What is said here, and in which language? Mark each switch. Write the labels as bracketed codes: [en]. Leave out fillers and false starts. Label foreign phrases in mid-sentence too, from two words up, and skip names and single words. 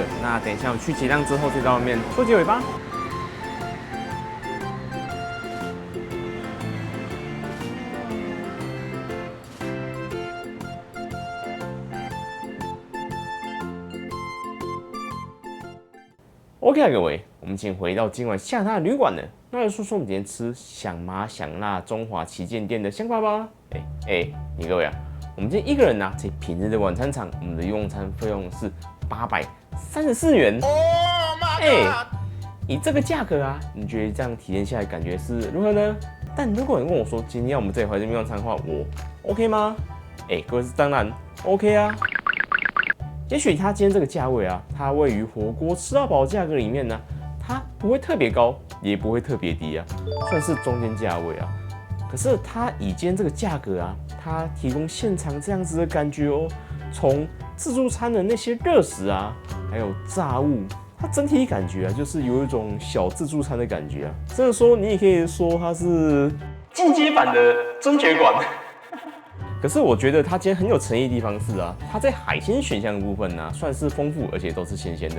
[zh] 那等一下我去結賬之後，再到外面做結尾吧。OK 啊，各位，我們已經回到今晚下榻的旅館了。那來說說我們今天吃想麻想辣中華旗艦店的想法吧。你各位啊，我們今天一個人啊，在平日的晚餐場，我們的用餐費用是834元。以這個價格啊，你覺得這樣體驗下來感覺是如何呢？但如果你問我說今天我們這裡回這邊用餐的話，我 OK 嗎？各位是當然 OK 啊。也許它今天這個價位啊，它位於火鍋吃到飽價格裡面呢，它不會特別高，也不會特別低啊，算是中間價位啊。可是它以今天這個價格啊，它提供現場這樣子的感覺哦，從自助餐的那些熱食啊，還有炸物，它整體感覺啊，就是有一種小自助餐的感覺啊。甚至說你也可以說它是進階版的尊爵館。可是我覺得它今天很有誠意的地方是啊，它在海鮮選項的部分呢、啊，算是豐富，而且都是新鮮的。